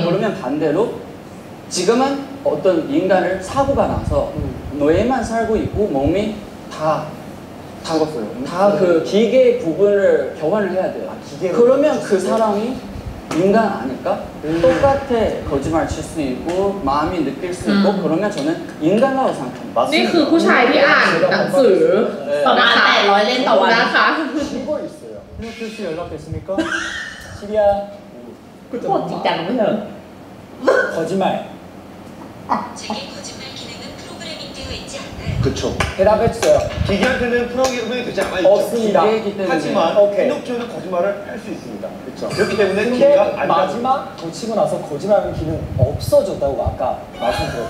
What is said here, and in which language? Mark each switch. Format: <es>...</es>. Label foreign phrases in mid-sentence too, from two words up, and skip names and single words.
<ko>그러면 반대로 지금은 어떤 인간을 사고가 나서 뇌만 살고 있고 몸이 다 죽었어요. 다 그 기계 부분을 교환을 해야 돼요. 그러면 그 사람이 인간 아닐까? 똑같아 거짓말 칠 수 있고 마음이 느낄 수 있고 그러면 저는 인간이라고 생각합니다.</ko> <th>นี่คือผู้ชายที่อ่านหนังสือ ประมาณ800เล่มต่อวัน นะคะ</th> <ko>신고 있어요. 피노키오 씨 연락됐습니까? 시리아</ko> <th>พูดจริงจังไม่เถอะ</th> <ko>거짓말 자기 거짓말 기능은 프로그래밍 되어 있지 않나요? 그쵸. 대답했어요. 기계한테는 프로그램이 되지 않아 있죠. 없습니다. 기계이기 때문에. 하지만 오케이. 피노키오는 거짓말을 할 수 있습니다. 그렇죠. 그렇기 때문에 근데 기계가 아니라 마지막 고치고 나서 거짓말하는 기능 없어졌다고 아까 말씀드렸죠.</ko>